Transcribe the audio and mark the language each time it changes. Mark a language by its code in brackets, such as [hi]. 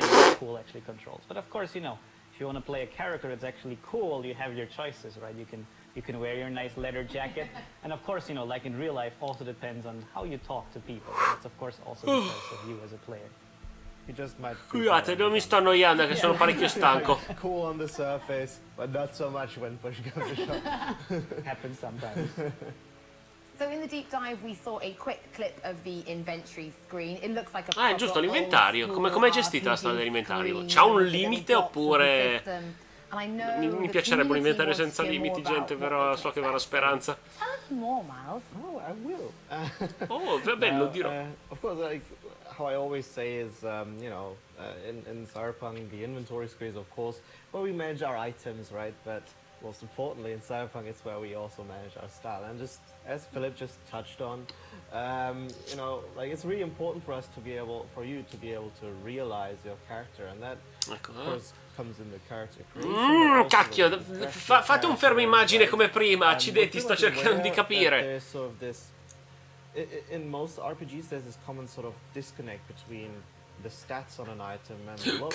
[en] thing that cool actually controls. But of course, you know, if you want to play a character that's actually cool, you have your choices, right? You can wear your nice leather jacket, and of course, you know, like in real life, also depends on how you talk to people. That's of course also depends of you as a player. You just might. [it] Scusate, non mi sto annoiando, che sono parecchio stanco. [en] Cool on the surface, but not so much when push comes to shove. Happens sometimes. So in the deep dive we saw a quick clip of the inventory screen. It looks like a [it] Ah, è giusto l'inventario. Come è gestita la storia dell'inventario? C'ha un limite oppure... Mi piacerebbe un inventario senza limiti, gente, però so che va la speranza. [en] Tell us more, Miles. Oh, I will. [it] Oh, va bene, lo dirò. [en] Of course, like how I always say is, you know, in Cyberpunk, the inventory screen is of course where we manage our items, right? But most importantly, in Cyberpunk, it's where we also manage our style. And just as Philip just touched on, you know, like it's really important for us to be able, for you to be able to realize your character, and that of course comes in the character creation. [it] Cacchio, fate un fermo immagine come prima, accidenti, sto cercando di capire. [en] In most RPGs, there's this common sort of disconnect between the stats on an item and the looks.